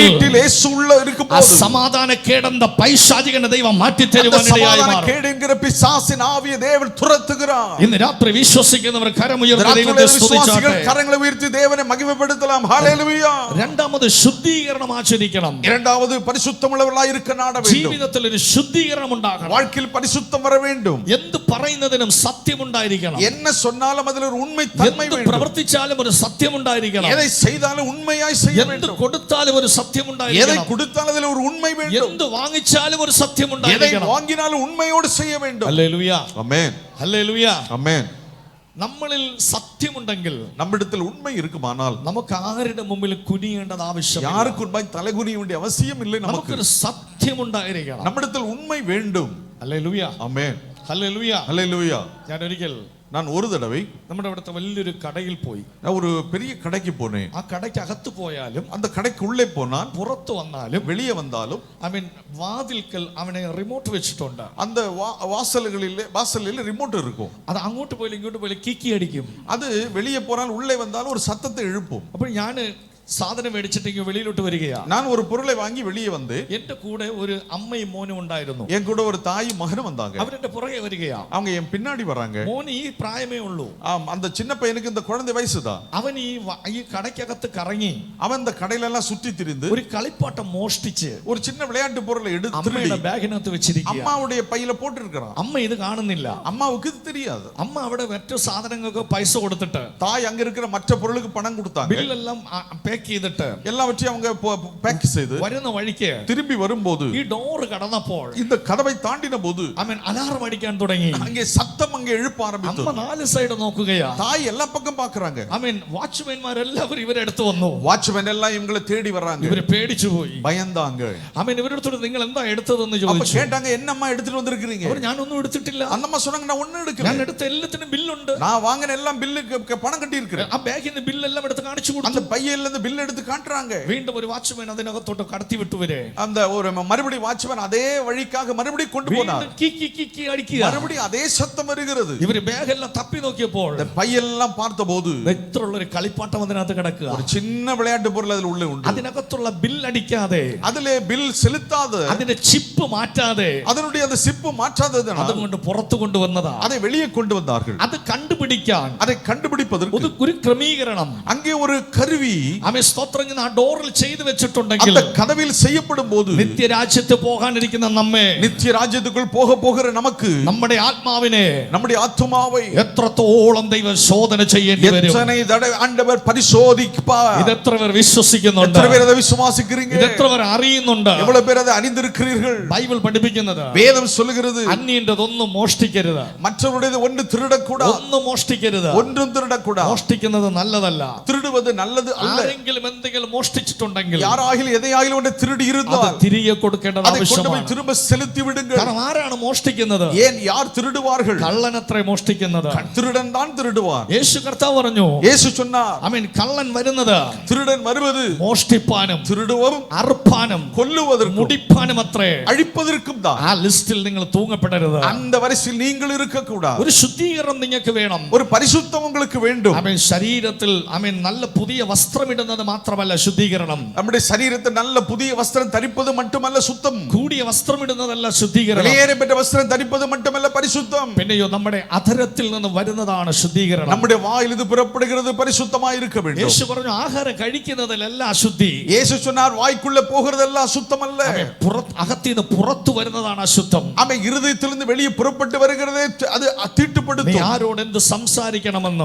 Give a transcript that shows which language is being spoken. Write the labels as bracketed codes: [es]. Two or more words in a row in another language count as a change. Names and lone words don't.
[ta] வீட்டில் இயேசு உள்ள இருக்கும் ആ போது [ml] സമാധാനക്കേടെന്ന പൈശാചികന്റെ ദൈവം [ta] அந்த [ml] മാറ്റിത്തരുവാനിടയായി [ta] சமாதான [ml] മാറും. [ta] கேடு என்கிற பிசாசின் ஆவியை தேவன் துரத்துகிறார். [ml] ഇന്ന് രാത്രി വിശ്വസിക്കുന്നവർ കരമുയർത്തി [ta] ராத்திரியிலே [ml] ദൈവത്തെ സ്തുതിച്ചാട്ടെ. [ta] விசுவாசிகள் கரங்களை உயர்த்தி தேவனை மகிமைப்படுத்தலாம். ஹல்லேலூயா. [ml] രണ്ടാമത് ശുദ്ധീകരണം ആചരിക്കണം. [ta] இரண்டாவது பரிசுத்தமுள்ளவர்களாய் இருக்க நாட வேண்டும். [ml] ജീവിതത്തിൽ ഒരു ശുദ്ധീകരണം ഉണ്ടാകണം. [ta] வாழ்க்கையில் பரிசுத்தம் வர வேண்டும். [ml] എന്ത് പറയുന്നതിനും സത്യമുണ്ടായിരിക്കണം. [ta] என்ன சொன்னாலும் அதில் ஒரு உண்மை தன்மை [ml] എന്ത് [ta] வேண்டும். [ml] പ്രവർത്തിച്ചാലും ഒരു സത്യമുണ്ടായിരിക്കണം. [ta] எதை செய்தாலும் உண்மையாய் செய்ய [ml] എന്ത് [ta] வேண்டும். [ml] കൊടുത്താലും ഒരു [ta] எதை [ml] സത്യമുണ്ടായിരിക്കണം. [ta] கொடுத்தாலும் அதில் ஒரு உண்மை வேண்டும். [ml] എന്ത് വാങ്ങിച്ചാലും ഒരു [ta] எதை [ml] സത്യമുണ്ടായിരിക്കണം. [ta] வாங்கினாலும் உண்மையோடு செய்ய வேண்டும். [ml] ഹല്ലേലൂയ, [ta] ஆமென், [ml] ഹല്ലേലൂയ. [ta] ஆமென். [ml] നമ്മളിൽ സത്യമുണ്ടെങ്കിൽ [ta] நம்மிடத்தில் உண்மை இருக்குமானால் [ml] നമുക്ക് ആരുടെ മുമ്പിൽ കുനിയേണ്ടത് ആവശ്യമില്ല. [ta] யாருக்கு உண்மை தலைகுனிய வேண்டிய அவசியம் இல்லை. நமக்கு [ml] നമുക്കൊരു സത്യമുണ്ടായിരിക്കണം. [ta] நம்மிடத்தில் உண்மை வேண்டும். [ml] ഹല്ലേലൂയ, [ta] ஆமென், [ml] ഹല്ലേലൂയ. [ta] ஹல்லேலூயா. [ml] ഞാൻ ഒരിക്കൽ [ta] நான் ஒரு தடவை [ml] നമ്മുടെ അവിടുത്തെ വലിയൊരു കടയിൽ പോയി. [ta] நான் ஒரு பெரிய கடைக்கு போனேன். [ml] ആ കടയ്ക്ക് അകത്ത് പോയാലും [ta] அந்த கடைக்கு உள்ளே போனால் [ml] പുറത്തു വന്നാലും [ta] வெளியே வந்தாலும் [en] I mean [ml] വാതിൽക്കൽ അവനെ റിമോട്ട് വെച്ചിട്ടുണ്ട്. [ta] அந்த வாசலில் ரிமோட் இருக்கும். [ml] അത് അങ്ങോട്ട് പോയാലും ഇങ്ങോട്ട് പോയാലും കിക്കി അടിക്കും. [ta] அது வெளியே போனால் உள்ளே வந்தாலும் ஒரு சத்தத்தை எழுப்பும். [ml] അപ്പോൾ ഞാൻ സാധനം മേടിച്ചിട്ട് ഇങ്ങ് വെളിയിലോട്ട് വരികയാ. [ta] நான் ஒரு பொருளை வாங்கி வெளியே வந்து [ml] എന്റെ കൂടെ ഒരു അമ്മയും മോനും ഉണ്ടായിരുന്നു. [ta] என் கூட ஒரு தாயும் மகனும் வந்தாங்க. [ml] അവരെന്റെ പുറകെ വരികയാ. [ta] அவங்க என் பின்னாடி வராங்க. [ml] മോന് ഈ പ്രായമേ ഉള്ളൂ. [ta] அந்த சின்ன பையனுக்கு இந்த குழந்தை வயசுதான். [ml] അവൻ ഈ കടയ്ക്കകത്ത് കറങ്ങി [ta] அவன் இந்த கடையில எல்லாம் சுற்றி திரிந்து [ml] ഒരു കളിപ്പാട്ടം മോഷ്ടിച്ച് [ta] ஒரு சின்ன விளையாட்டு பொருளை எடுத்து [ml] അമ്മയുടെ ബാഗിനകത്ത് വെച്ചിരിക്കുക. [ta] அம்மாவுடைய பையில போட்டு இருக்கிறான். [ml] അമ്മ ഇത് കാണുന്നില്ല. [ta] அம்மாவுக்கு இது தெரியாது. [ml] അമ്മ അവിടെ മറ്റു സാധനങ്ങൾക്ക് പൈസ കൊടുത്തിട്ട് [ta] தாய் அங்க இருக்கிற மற்ற பொருளுக்கு பணம் கொடுத்தாங்க. [ml] ബില്ലെല്ലാം പാക്ക് ചെയ്തിട്ട് [ta] எல்லாவற்றையும் அவங்க பேக் செய்து [ml] വരുന്ന വഴിക്ക് [ta] திரும்பி வரும்போது [ml] ഈ ഡോർ കടന്നപ്പോൾ [ta] இந்த கதவை தாண்டின போது [ml] അവൻ അലാറം അടിക്കാൻ തുടങ്ങി. [ta] அங்கே சத்தம் அங்கே எழுப்ப ஆரம்பித்தது. [ml] അമ്മ 4 സൈഡ് നോക്കുകയാ. [ta] தாய் எல்லா பக்கம் பாக்குறாங்க. [ml] അവൻ വാച്ച്മാൻമാരെല്ലാവരും ഇവരെ അടുത്ത് വന്നു. [ta] வாட்ச்மேன் எல்லாம் இவங்களை தேடி வர்றாங்க. [ml] ഇവര് പേടിച്ചു പോയി. [ta] பயந்தாங்க. [ml] അവൻ ഇവരുടെ നിങ്ങൾ എന്താ എടുത്തതെന്ന് [ta] அப்ப [ml] ചോദിച്ചു. [ta] கேட்டாங்க, என்னம்மா எடுத்துட்டு வந்திருக்கீங்க? [ml] അവർ ഞാനൊന്നും എടുത്തിട്ടില്ല. [ta] அந்த அம்மா சொன்னாங்க, நான் ஒண்ணும் எடுக்கல. [ml] ഞാൻ എടുത്ത എല്ലാത്തിനും ബില്ലുണ്ട്. [ta] நான் வாங்கின எல்லாம் பில்லுக்கு பணம் கட்டி இருக்கிறேன். [ml] ആ ബാഗിന്റെ ബില്ലെല്ലാം എടുത്ത് കാണിച്ചു [ta] அந்த [ml] കൊടുത്തു. [ta] பையில இருந்து பில் எடுத்து காட்டுறாங்க. [ml] വീണ്ടും ഒരു വാച്ച്മാൻ അതിനകത്തോട്ട് കടത്തി വിട്ടുവരെ [ta] அந்த ஒரு மறுபடி வாட்ச்மேன் அதே வழிக்காக மறுபடியும் கொண்டு போனார். [ml] കിക്കി അടിക്കുക. [ta] மறுபடியும் அதே சத்தம் வருகிறது. [ml] ഇവര് ബാഗെല്ലാം തപ്പി നോക്കിയപ്പോൾ [ta] இந்த பையெல்லாம் பார்த்தபோது [ml] എത്രയുള്ള ഒരു കളിപ്പാട്ടം അതിനകത്ത് കിടക്കുക. [ta] ஒரு சின்ன விளையாட்டு பொருள் அதில் உள்ள உண்டு. [ml] അതിനകത്തുള്ള ബില്ലടിക്കാതെ, [ta] அதிலே பில் செலுத்தாத, [ml] അതിന്റെ ചിപ്പ് മാറ്റാതെ, [ta] அதனுடைய அந்த சிப்பு மாற்றாததனால் [ml] അതുകൊണ്ട് പുറത്തു കൊണ്ടുവന്നതാ. [ta] அதை வெளியே கொண்டு வந்தார்கள். [ml] അത് കണ്ടുപിടിക്കാൻ [ta] அதை കണ്ടുപിடிப்பதற்கு [ml] ഒരു ക്രമീകരണം [ta] அங்கே ஒரு கருவி [ml] ആമേൻ സ്തോത്രം ഞാൻ ആ ഡോറിൽ ചെയ്തു വെച്ചിട്ടുണ്ടെങ്കിൽ [ta] அந்த கதவில் செய்யப்படும் போது [ml] നിത്യരാജ്യത്ത് പോകാനിരിക്കുന്ന നമ്മെ, [ta] நித்திய ராஜ்யத்துக்குள் போகிற நமக்கு, [ml] നമ്മുടെ ആത്മാവിനെ [ta] நம்முடைய ஆத்துமாவை [ml] എത്രത്തോളം ദൈവം ശോധന ചെയ്യേണ്ടി വരും. [ta] எத்தனை தடவை ஆண்டவர் பரிசோதிப்பார். [ml] ഇത് എത്ര പേർ വിശ്വസിക്കുന്നുണ്ട്? [ta] எத்தனை பேர் அதை விசுவாசிக்கிறீங்க? [ml] ഇത് എത്ര പേർ അറിയുന്നുണ്ട്? [ta] எவ்வளவு பேர் அதை அறிந்திருக்கிறீர்கள்? [ml] ബൈബിൾ പഠിപ്പിക്കുന്നത് [ta] வேதம் சொல்லுகிறது, [ml] അന്യന്റെതൊന്നും മോഷ്ടിക്കരുത്. [ta] மற்றவருடையது ஒன்று திருடக்கூடாது. [ml] ഒന്നും മോഷ്ടിക്കരുത്. [ta] ஒன்றும் திருடக்கூடாது. [ml] മോഷ്ടിക്കുന്നത് നല്ലതല്ല. [ta] திருடுவது நல்லது அல்ல. [ml] ആരെങ്കിലും എന്തെങ്കിലും മോഷ്ടിച്ചിട്ടുണ്ടെങ്കിൽ [ta] யாராகிலும் எதையாகிலும் ஒன்று திருடி [ml] അത് [ta] இருந்தால் [ml] തിരികെ കൊടുക്കേണ്ടത് [ta] அதை கொண்டு போய் [ml] ആവശ്യമാണ്. [ta] திரும்ப செலுத்தி விடுங்கள். [ml] കാരണം ആരാണ് മോഷ്ടിക്കുന്നത്? [ta] ஏன் யார் திருடுவார்கள்? [ml] കള്ളനത്രേ മോഷ്ടിക്കുന്നത്. [ta] திருடன் தான் திருடுவார். [ml] യേശു കർത്താവ് പറഞ്ഞു, [ta] இயேசு சொன்னார், [ml] ആമേൻ, കള്ളൻ വരുന്നത് [ta] திருடன் வருவது [ml] മോഷ്ടിപ്പാനും [ta] திருடுவதும் [ml] അറുപ്പാനും [ta] கொல்லுவதற்கும் [ml] മുടിപ്പാനും അത്രേ. [ta] அழிப்பதற்கும் தான். [ml] ആ ലിസ്റ്റിൽ നിങ്ങൾ തൂങ്ങപ്പെടരുത്. [ta] அந்த வரிசையில் நீங்கள் இருக்க கூடாது. [ml] ഒരു ശുദ്ധീകരണം നിങ്ങൾക്ക് വേണം. [ta] ஒரு பரிசுத்தம் உங்களுக்கு வேண்டும். [ml] ആമേൻ, ശരീരത്തിൽ ആമേൻ നല്ല പുതിയ വസ്ത്രമിടുന്നത് മാത്രമല്ല ശുദ്ധീകരണം. [ta] நம்முடைய சரீரத்தை நல்ல புதிய வஸ்திரம் தரிப்பது மட்டுமல்ல சுத்தம். [ml] കൂടിയ വസ്ത്രമിടുന്നതല്ല ശുദ്ധീകരണം. [ta] வெளியேறப்பட்ட வஸ்திரம் தரிப்பது மட்டுமல்ல பரிசுத்தம். [ml] പിന്നെയോ നമ്മുടെ അധരത്തിൽ നിന്ന് വരുന്നതാണ് ശുദ്ധീകരണം. [ta] நம்முடைய வாயில் இது புறப்படுகிறது பரிசுத்தமாய் இருக்க வேண்டும். [ml] യേശു പറഞ്ഞു, ആഹാരം കഴിക്കുന്നതിലല്ല അശുദ്ധി. [ta] இயேசு சொன்னார், வாய்க்குள்ள போகிறதெல்லாம் அசுத்தம் அல்ல. [ml] അകത്തിന്ന് പുറത്തു വരുന്നതാണ് അശുദ്ധം. [ta] அவன் இருதயத்திலிருந்து வெளியே புறப்பட்டு வருகிறதே அது [ml] നീ [ta] தீட்டுப்படுத்தும். [ml] ആരോട് എന്ത് സംസാരിക്കണമെന്നും,